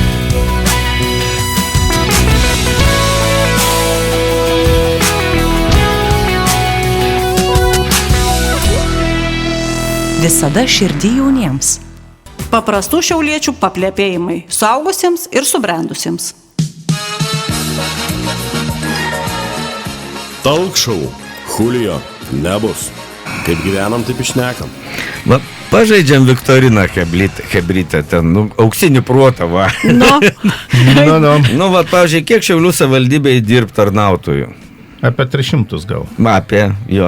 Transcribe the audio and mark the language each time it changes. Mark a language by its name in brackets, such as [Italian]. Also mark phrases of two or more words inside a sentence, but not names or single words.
[Lithuanian] Visada širdį jauniems. Paprastų šiauliečių paplepėjimai suaugusiems ir subrendusiems. [English] Talk show. [Lithuanian] Julio. Nebus. Kaip gyvenam, taip išnekam. Va, pažaidžiam Viktoriną Hebrytę, ten, nu, auksinį protą, va. Nu, Nu, va, pavyzdžiui, kiek Šiaulių savivaldybėje dirb tarnautojų? Apie 300 gal. Apie, jo,